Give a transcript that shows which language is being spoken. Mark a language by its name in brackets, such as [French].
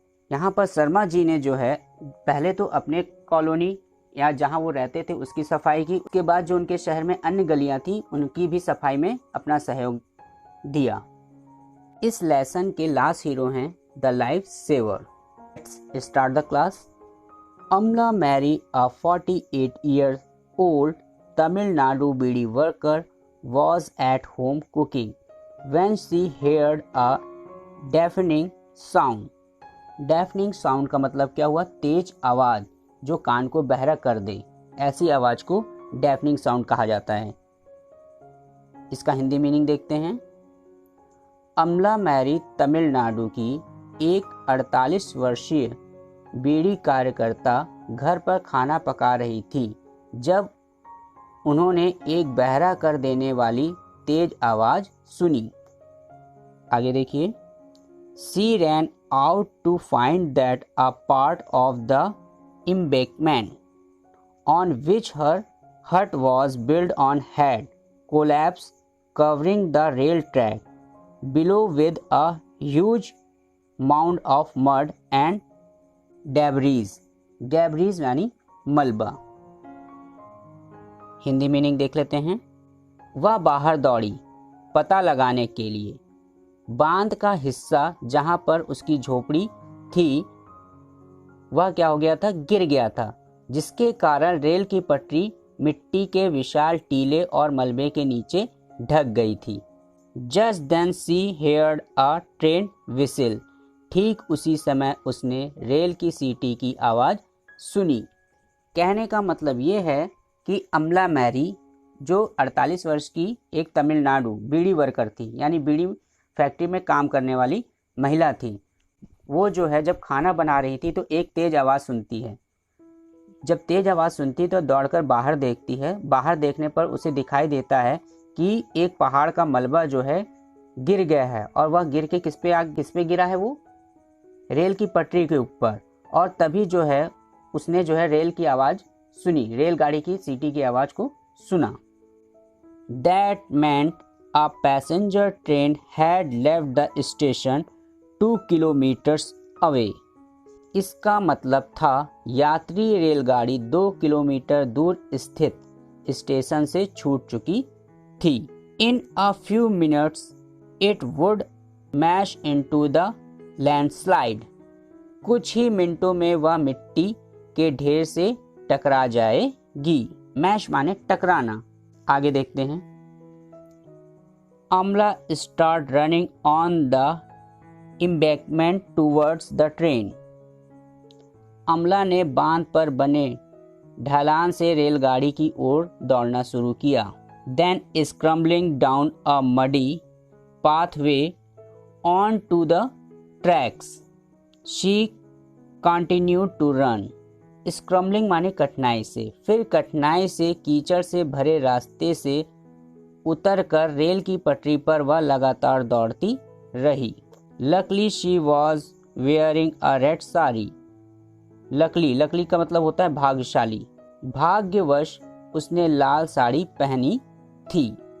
[Hindi] यहाँ पर शर्मा जी ने जो है पहले तो अपने कॉलोनी या जहाँ वो रहते थे उसकी सफाई की, उसके बाद जो उनके शहर में अन्य गलियाँ थी उनकी भी सफाई में अपना सहयोग दिया। इस लेसन के लास्ट हीरो हैं the life saver. [English] Let's start the class. Amla married a 48-year-old Tamil Nadu bidi worker was at home cooking when she heard a deafening sound. [Hindi] Deafening sound का मतलब क्या हुआ? तेज आवाज़ जो कान को बहरा कर दे, ऐसी आवाज़ को deafening sound कहा जाता है। इसका हिंदी मीनिंग देखते हैं। अमला मैरी तमिलनाडु की एक 48 वर्षीय बीड़ी कार्यकर्ता घर पर खाना पका रही थी जब उन्होंने एक बहरा कर देने वाली तेज आवाज़ सुनी। आगे देखिए। [English] She ran out to find that a part of the embankment on which her hut was built on had collapsed, covering the rail track below with a huge mound of mud and debris. [Hindi] Debris यानी मलबा। Hindi meaning देख लेते हैं। वह बाहर दौड़ी पता लगाने के लिए। बांध का हिस्सा जहां पर उसकी झोपड़ी थी वह क्या हो गया था? गिर गया था, जिसके कारण रेल की पटरी मिट्टी के विशाल टीले और मलबे के नीचे ढक गई थी। [English] Just then she heard a train whistle. [Hindi] ठीक उसी समय उसने रेल की सीटी की आवाज़ सुनी। कहने का मतलब ये है कि अमला मैरी जो 48 वर्ष की एक तमिलनाडु बीड़ी वर्कर थी, यानी बीड़ी फैक्ट्री में काम करने वाली महिला थी, वो जो है जब खाना बना रही थी तो एक तेज़ आवाज़ सुनती है। जब तेज़ आवाज़ सुनती तो दौड़कर बाहर देखती है। बाहर देखने पर उसे दिखाई देता है कि एक पहाड़ का मलबा जो है गिर गया है, और वह गिर के किस पे गिरा है? वो रेल की पटरी के ऊपर। और तभी जो है उसने जो है रेल की आवाज़ सुनी, रेलगाड़ी की सीटी की आवाज़ को सुना। [English] That meant a passenger train had left the station 2 kilometers away. [Hindi] इसका मतलब था यात्री रेलगाड़ी 2 किलोमीटर दूर स्थित स्टेशन से छूट चुकी थी। [English] In a few minutes it would mash into the landslide. [Hindi] कुछ ही मिनटों में वह मिट्टी के ढेर से टकरा जाएगी। मैश माने टकराना। आगे देखते हैं। [English] Amla start running on the embankment towards the train. [Hindi] अमला ने बांध पर बने ढलान से रेलगाड़ी की ओर दौड़ना शुरू किया। [English] Then scrambling down a muddy pathway onto the tracks, she continued to run. [Hindi] स्क्रम्बलिंग माने कठिनाई से, फिर कठिनाई से कीचड़ से भरे रास्ते से उतरकर रेल की पटरी पर वह लगातार दौड़ती रही। [English] Luckily she was wearing a red sari. [Hindi] Luckily का मतलब होता है भाग्यशाली। भाग्यवश उसने लाल साड़ी पहनी थी।